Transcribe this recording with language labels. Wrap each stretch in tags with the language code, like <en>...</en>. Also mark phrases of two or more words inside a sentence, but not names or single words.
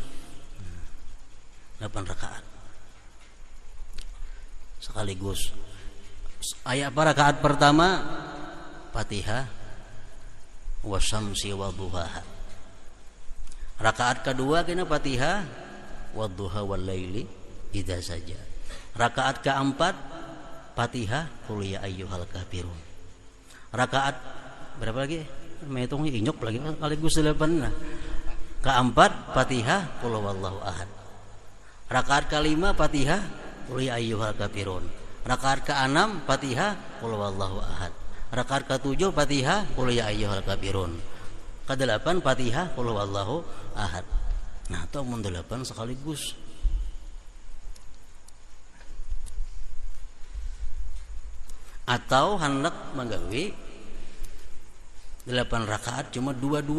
<bjn>8 rakaat sekaligus. Ayat rakaat pertama Fatihah</bjn> <ar>والشمس وضحاها.</ar> <bjn>Rakaat kedua kena Fatihah</bjn> <ar>والضحى والليل إذا</ar> <bjn>saja. Rakaat keempat Fatihah</bjn> <ar>قل يا أيها الكافرون.</ar> <bjn>Rakaat berapa lagi? Mehitungnya inyok lagi sekaligus 8. Nah. Keempat Fatihah</bjn> <ar>قل هو الله أحد.</ar> <bjn>Rakaat kelima Fatihah</bjn> <ar>قل يا أيها الكافرون.</ar> <bjn>Rakaat keenam Fatihah</bjn> <ar>قل هو الله أحد.</ar> <bjn>Rakaat ketujuh Fatihah</bjn> <ar>قل يا أيها الكافرون.</ar> <bjn>Kedelapan Fatihah</bjn> <ar>قل هو الله أحد.</ar> <bjn>Nah, itu mun 8 sekaligus. Atau hendak menggawe 8 rakaat cuma 2-2.</bjn>